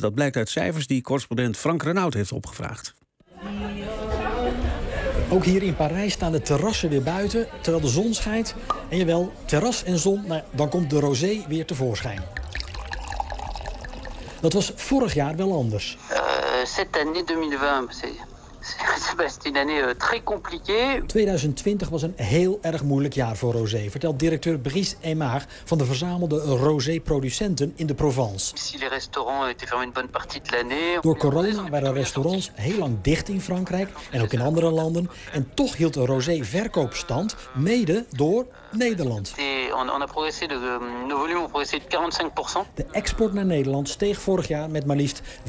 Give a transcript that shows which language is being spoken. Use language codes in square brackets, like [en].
[nl] Dat blijkt uit cijfers die correspondent Frank Renaud heeft opgevraagd. Ook hier in Parijs staan de terrassen weer buiten, terwijl de zon schijnt. En jawel, terras en zon, nou, dan komt de rosé weer tevoorschijn. Dat was vorig jaar wel anders. [fr] Cette année 2020, c'est une année très compliquée. [nl] 2020 was een heel erg moeilijk jaar voor rosé, vertelt directeur Brice Aymard van de verzamelde rosé-producenten in de Provence. [fr] Si les restaurants étaient fermés une bonne partie de l'année. [nl] Door corona waren restaurants heel lang dicht in Frankrijk en ook in andere landen. En toch hield de rosé-verkoopstand mede door Nederland. De export naar Nederland steeg vorig jaar met maar liefst 45%.